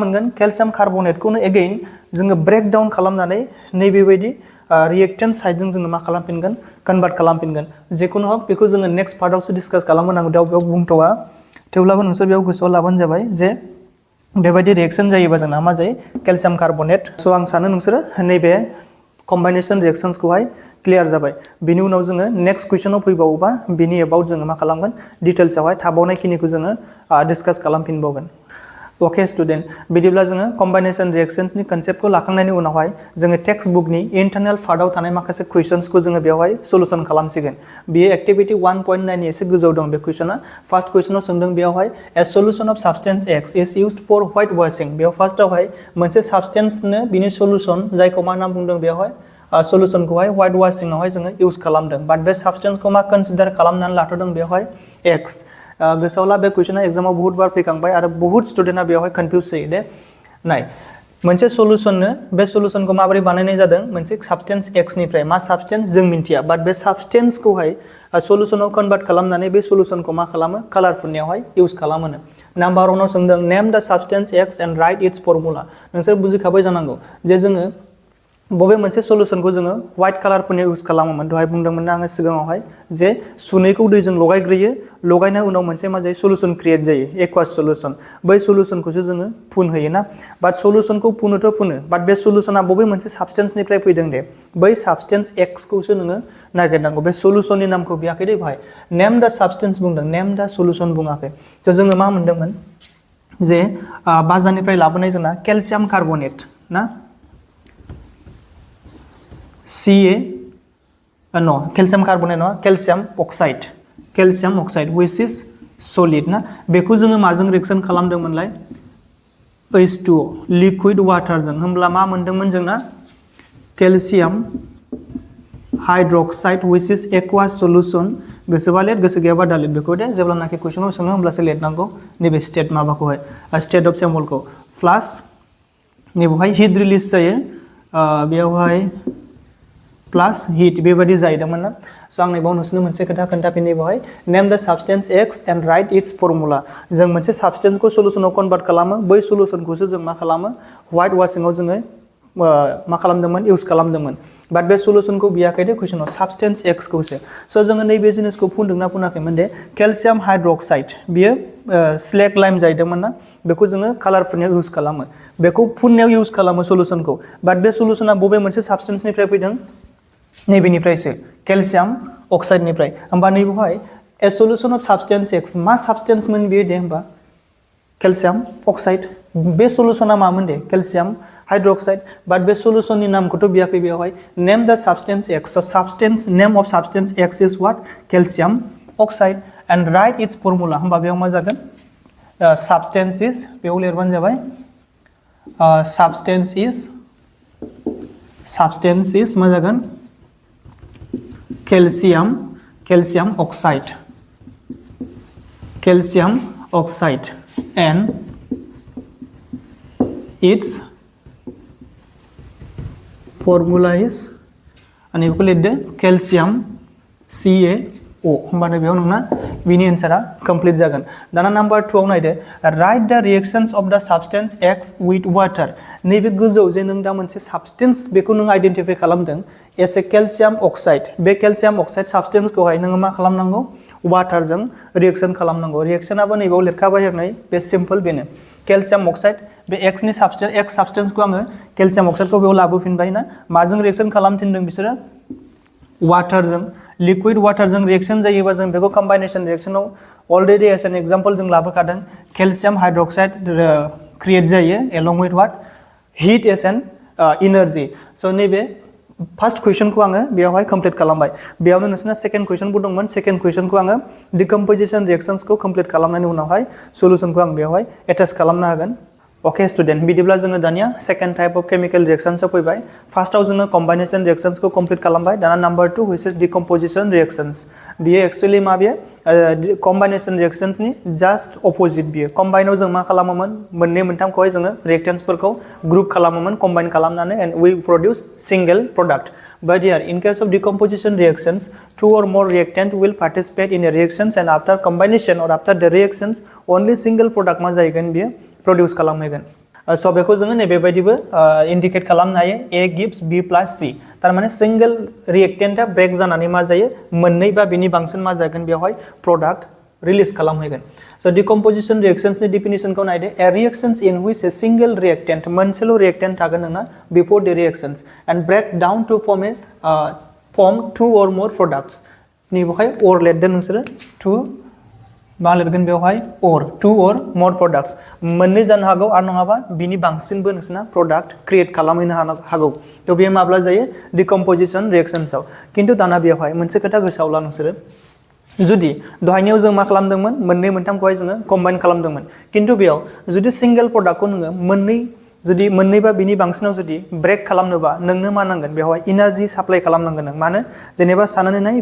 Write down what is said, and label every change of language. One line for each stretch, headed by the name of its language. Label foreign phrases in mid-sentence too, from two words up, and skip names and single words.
Bodo: मोनगोन
English: calcium carbonateखौनो
Bodo: एगेइन जोङो
English: break down
Bodo: खालामनानै नैबेबायदि
English: reactant sideजों
Bodo: जोङो मा खालामफिनगोन कन्भार्ट खालामफिनगोन जेखुनु हक बेखौ जोङो
English: next partआवसो
Bodo: डिसकास खालामनांगौ बेयाव बुंथ'वा थेवब्लाबो नोंसोर बेयाव गोसोआव लाबानो जाबाय जे बेबायदि रिएक्शन जायोबा जोंना मा जायो
English: calcium carbonate
Bodo: स' आं सानो नोंसोरो नैबे
English: combination reactionsखौहाय
Bodo: क्लियार जाबाय बिनि उनाव जोङो
English: next questionआव
Bodo: फैबावोबा बिनि एबाउट जोङो मा खालामगोन डिटेल्सआवहाय थाबावनायखिनिखौ जोङो डिसकास खालामफिनबावगोन
English: okay student
Bodo: बिदिब्ला जोङो
English: combination reactionsनि conceptखौ
Bodo: लाखांनायनि उनावहाय जोङो
English: text bookनि internal partआव
Bodo: थानाय माखासे क्वेश्चन्सखौ जोङो बेवहाय सल्यूशन खालामसिगोन बेयो एक्टिविटी 1.9 नि एसे गोजौ दं बे क्वेश्चना
English: first questionआव
Bodo: सोंदों बेवहाय
English: a solution of substance x is used for white washing
Bodo: बेयाव फार्स्टआवहाय मोनसे सब्सटेंसनो बिनि सल्यूशन जायखौ मा नाम बुंदों बेवहाय सल्यूशनखौहाय
English: white washingआवहाय
Bodo: जोङो यूज खालामदों बाट बे सब्सटेंसखौ मा कन्सिडर खालामनानै लाथ'दों बेवहाय x गोसोआवला बे क्वेश्चना एग्जामाव
Hindi: बहुत बार
Bodo: फैखांबाय आरो बहुत स्टुडेन्टआ बेवहाय कन्फ्यूज जायो दे नाय मोनसे सल्यूशननो बे सल्यूशनखौ माबोरै बानायनाय जादों मोनसे सब्सटेंस x निफ्राय मा सब्सटेंस जों मिन्थिया बाट बे सब्सटेंसखौहाय सल्यूशनाव कन्वर्ट खालामनानै बे सल्यूशनखौ मा खालामो कालार फुननायावहाय यूज खालामो नाम्बार 1 आव सोंदों नेम
English: the substance x and write its formula
Bodo: नोंसोर बुजिखाबाय जानांगौ जे जोङो बबे मोनसे सल्यूशनखौ जोङो
English: white colour
Bodo: फुननाय यूज खालामोमोन दहाय बुंदोंमोन आङो सिगाङावहाय जे सुनैखौ दैजों लगायग्रोयो लगायनाय उनाव मोनसे मा जायो
English: solution create
Bodo: जायो
English: aqueous solution
Bodo: बै सल्यूशनखौसो जोङो फुन होयो ना बाट सल्यूशनखौ फुनोथ' फुनो बाट बे सल्यूशना बबे मोनसे सब्सटेंसनिफ्राय फैदों दे बै सब्सटेंस x खौसो नोङो नागिरनांगौ बे सल्यूशननि नामखौ बियाखै दे भाई
English: name the substance
Bodo: बुंदों
English: name the solution
Bodo: बुङाखै थ' जोङो मा मोनदोंमोन जे बाजारनिफ्राय लाबोनाय जोंना
English: calcium carbonate
Bodo: ना
English: no calcium carbonate
Bodo: नङा
English: calcium oxide which is solid
Bodo: ना बेखौ जोङो माजों रिएक्शन खालामदोंमोनलाय
English: H2O liquid waterजों
Bodo: होमब्ला मा मोनदोंमोन जोंना
English: calcium hydroxide which is aqueous solution
Bodo: गोसोबा लेट गोसो गैयाबा दालिट बेखौ दे जेब्लानाखि क्वेश्चनाव सोङो होमब्लासो लिरनांगौ नैबे स्टेट माबाखौहाय
English: state of symbolखौ plus
Bodo: नैबेवहाय
English: heat release
Bodo: जायो बेयावहाय
English: plus heat
Bodo: बेबायदि जाहैदोंमोन ना स' आं नैबाव नोंसोरनो मोनसे खोथा खोन्थाफिननि बेवहाय
English: name the substance x and write its formula
Bodo: जों मोनसे सब्सटेंसखौ
English: solutionआव convert
Bodo: खालामो बै सल्यूशनखौसो जों मा खालामो
English: white washingआव
Bodo: जोङो मा खालामदोंमोन यूज खालामदोंमोन बाट बे सल्यूशनखौ बियाखै दे क्वेश्चनाव
English: substance x
Bodo: खौसो स' जोङो नैबे जिनिसखौ फुनदोंना फुनाखैमोन दे
English: calcium hydroxide
Bodo: बियो स्लेक लाइम जाहैदोंमोन ना बेखौ जोङो कालार फुननायाव यूज खालामो बेखौ फुननायाव यूज खालामो सल्यूशनखौ बाट बे सल्यूशना बबे मोनसे सब्सटेंसनिफ्राय फैदों नैबेनिफ्रायसो
English: calcium oxideनिफ्राय
Bodo: होमबा नैबेवहाय
English: a solution of substance x
Bodo: मा सब्सटेंसमोन बेयो दे होमबा
English: calcium oxide
Bodo: बे सल्यूशना मामोन दे
English: calcium hydroxide
Bodo: बाट बे सल्यूशननि नामखौथ' बियाखै बेवहाय
English: name the substance x so substance name of substance x is what calcium oxide and write its formula
Bodo: होमबा बेयाव मा जागोन
English: substance is
Bodo: बेयाव लिरबानो जाबाय
English: substance is
Bodo: मा जागोन
English: calcium oxide and its formula is and you will the calcium CaO
Bodo: होमबानो बेयाव नोंना बिनि
English: answer complete
Bodo: जागोन दाना नम्बर 2 आव नायदो
English: write the reactions of the substance x with water
Bodo: नैबे गोजौ जे नों दा मोनसे सब्सटेंस बेखौ नों आइडेंटिफाई खालामदों
English: as a calcium oxide
Bodo: बे
English: calcium oxide substanceखौहाय
Bodo: नोङो मा खालामनांगौ वाटारजों रिएक्शन खालामनांगौ रिएक्शनाबो नैबाव लिरखाबाय आरो बे सिम्पल बेनो
English: calcium oxide
Bodo: बे x नि सब्सटेंसखौ आङो
English: calcium oxideखौ
Bodo: बेयाव लाबोफिनबाय ना माजों रिएक्शन खालामफिनदों बिसोरो वाटारजों
English: liquid waterजों
Bodo: रिएक्शन जायोबा जों बेखौ
English: combination reactionआव already as an example
Bodo: जों लाबोखादों
English: calcium hydroxide
Bodo: क्रिएट जायो
English: along with what heat as an energy so
Bodo: नैबे
English: first questionखौ
Bodo: आङो बेयावहाय कमप्लीट खालामबाय बेयावनो नोंसोरना
English: second questionबो
Bodo: दंमोन
English: second questionखौ
Bodo: आङो
English: decomposition reactionsखौ
Bodo: कमप्लीट खालामनायनि उनावहाय सल्यूशनखौ आं बेयावहाय एटेच खालामनो हागोन
English: okay student
Bodo: बिदिब्ला जोङो दानिया
English: second type of chemical reactionsआव
Bodo: फैबाय फार्स्टआव जोङो
English: combination reactionsखौ
Bodo: कमप्लीट खालामबाय दाना
English: number 2 which is decomposition reactions
Bodo: बियो एक्चुअली मा बियो
English: combination reactionsनि just opposite
Bodo: बियो कम्बाइनाव जों मा खालामोमोन मोननै मोनथामखौहाय जोङो रिएक्टेन्ट्सफोरखौ ग्रुप खालामोमोन कम्बाइन खालामनानै
English: and we produce single product But here, in case of decomposition reactions, 2 or more reactant will participate in a reactions and after combination or after the reactions, only single product
Bodo: मा जाहैगोन बियो produce खालामहैगोन। So बेखौ जोङो नैबेबायदिबो indicate खालामनो हायो
English: A gives B plus C
Bodo: तारमाने
English: single reactant break
Bodo: जानानै मा जायो मोननै बा बेनि बांसिन मा जागोन बेवहाय
English: product release
Bodo: खालामहैगोन।
English: So decomposition reactions नि definition खौ नायदो a reactions in which a single reactant मोनसेल' reactant
Bodo: थागोन नोंना
English: before the reactions and break down to form 2 or more products
Bodo: नि बेवहाय
English: or
Bodo: लिरदो नोंसोरो
English: 2
Bodo: मा लिरगोन बेवहाय
English: or two or more products
Bodo: मोननै जानो हागौ आरो नङाबा बिनि बांसिनबो नोंसोरना
English: product create
Bodo: खालामहैनो हागौ थ' बेयो माब्ला जायो
English: decomposition reactionsआव
Bodo: खिन्थु दाना बेवहाय मोनसे खोथा गोसोआव ला नोंसोरो जुदि दहायनियाव जों मा खालामदोंमोन मोननै मोनथामखौहाय जोङो कम्बाइन खालामदोंमोन खिन्थु बेयाव जुदि
English: single productखौ
Bodo: नोङो मोननै बा बिनि बांसिनाव जुदि ब्रेक खालामनोबा नोंनो मा नांगोन बेवहाय
English: energy supply
Bodo: खालामनांगोन नों मानो जेनेबा साननानै नाय